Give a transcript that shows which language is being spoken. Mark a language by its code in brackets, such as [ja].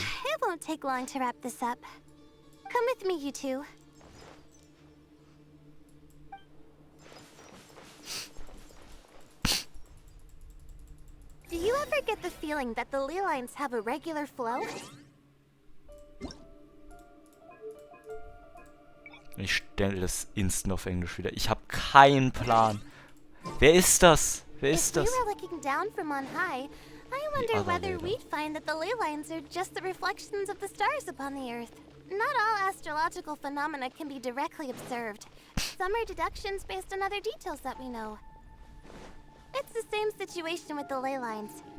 [en] It won't take long to wrap this up. Come with me, you two. Do you ever get the feeling that the ley lines have a regular flow? [de] Ich stelle das instant auf Englisch wieder. Ich habe keinen Plan. Wer ist das? Wer ist das? [en] If we were looking down from on high, I wonder whether we'd find that the ley lines are just the reflections of the stars upon the Earth. Not all astrological phenomena can be directly observed. Some are deductions based on other details that we know. It's the same situation with the ley lines.